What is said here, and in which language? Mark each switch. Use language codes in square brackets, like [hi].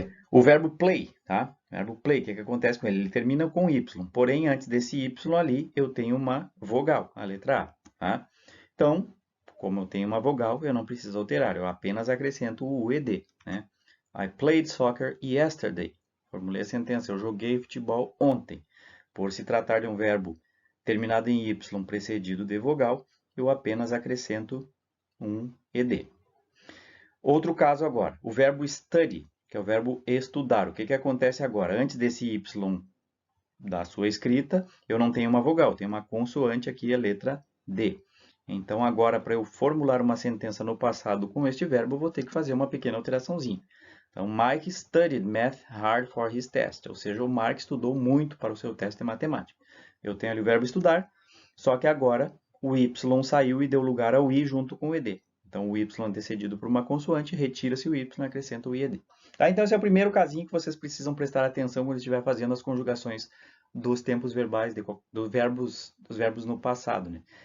[pt] O verbo play, tá? O verbo play, o que acontece com ele? Ele termina com Y, porém, antes desse Y ali, eu tenho uma vogal, a letra A, tá? Então, como eu tenho uma vogal, eu não preciso alterar, eu apenas acrescento o ED, né? [en] I played soccer yesterday. [pt] Formulei a sentença, eu joguei futebol ontem. Por se tratar de um verbo terminado em Y precedido de vogal, eu apenas acrescento um ED. Outro caso agora, o verbo study, que é o verbo estudar. O que acontece agora? Antes desse Y da sua escrita, eu não tenho uma vogal, tenho uma consoante aqui, a letra D. Então, agora, para eu formular uma sentença no passado com este verbo, eu vou ter que fazer uma pequena alteraçãozinha. [en] Então, Mike studied math hard for his test. [pt] Ou seja, o Mark estudou muito para o seu teste de matemática. Eu tenho ali o verbo estudar, só que agora o Y saiu e deu lugar ao I junto com o ED. Então, o Y antecedido por uma consoante, retira-se o Y e acrescenta o IED. Tá? Então, esse é o primeiro casinho que vocês precisam prestar atenção quando estiver fazendo as conjugações dos tempos verbais, dos verbos no passado. Né?